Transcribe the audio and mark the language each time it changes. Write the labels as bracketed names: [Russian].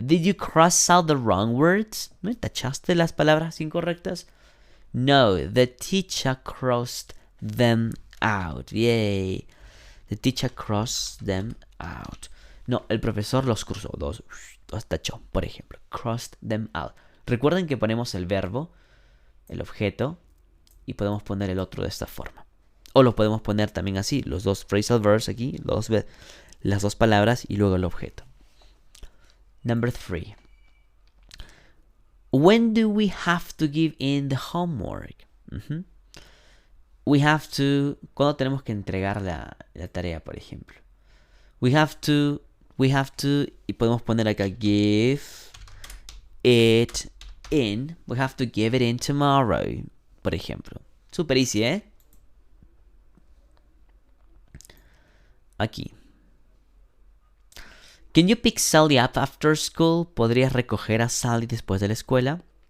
[English] Did you cross out the wrong words? [Spanish] ¿No tachaste las palabras incorrectas? [English] No, the teacher crossed them out. Yay. The teacher crossed them out. [Spanish] No, el profesor los cruzó. Los tachó, por ejemplo. [English] Crossed them out. [Spanish] Recuerden que ponemos el verbo, el objeto, y podemos poner el otro de esta forma. O lo podemos poner también así. Los dos phrasal verbs aquí, las dos palabras y luego el objeto. [English] Number 3. When do we have to give in the homework? We have to... [Spanish] ¿Cuándo tenemos que entregar la tarea, por ejemplo? [English] We have to... [Spanish] Y podemos poner acá give it in. [English] We have to give it in tomorrow, [Spanish] por ejemplo. [English] Super easy, ¿eh? [Spanish] Aquí. [English] Can you pick Sally up after school? [Spanish] ¿Podrías recoger a Sally después de la escuela?